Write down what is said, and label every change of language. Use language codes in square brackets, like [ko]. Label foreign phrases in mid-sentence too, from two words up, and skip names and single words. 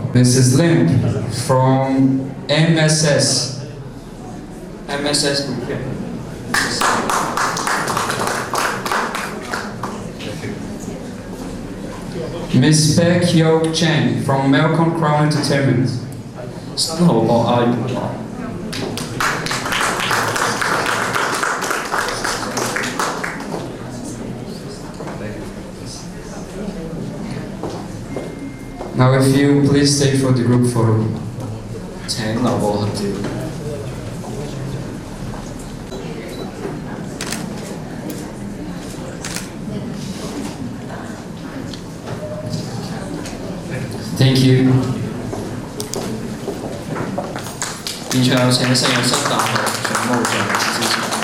[en] Mrs. Lim from MSS. MSS Group Ms. Baek Yo Chen from Melcon Crown Entertainment. 新濠博亞娛樂 Now if you please stay for the group photo. [yue] 請留步合照。 [en] Thank you. [yue] 現場有請聖約瑟大學總務長支持。